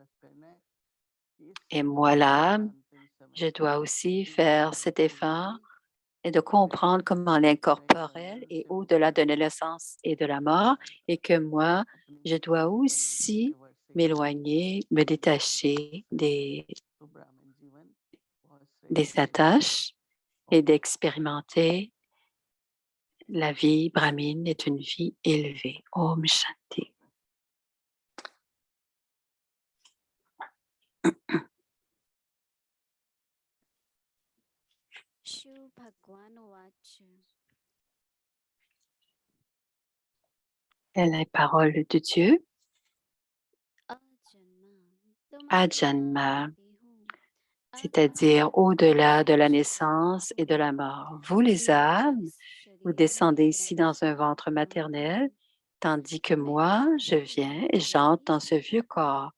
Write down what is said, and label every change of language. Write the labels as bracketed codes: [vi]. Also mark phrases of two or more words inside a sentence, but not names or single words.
[fr] Et moi, là, je dois aussi faire cet effort et de comprendre comment l'incorporel est au-delà de la naissance et de la mort et que moi, je dois aussi m'éloigner, me détacher des attaches et d'expérimenter la vie brahmine est une vie élevée. [sa] Om Shanti. [hi] शिव भगवान वाच [fr] La parole de Dieu, Ajanma, c'est-à-dire au-delà de la naissance et de la mort. Vous, les âmes, vous descendez ici dans un ventre maternel, tandis que moi, je viens et j'entre dans ce vieux corps.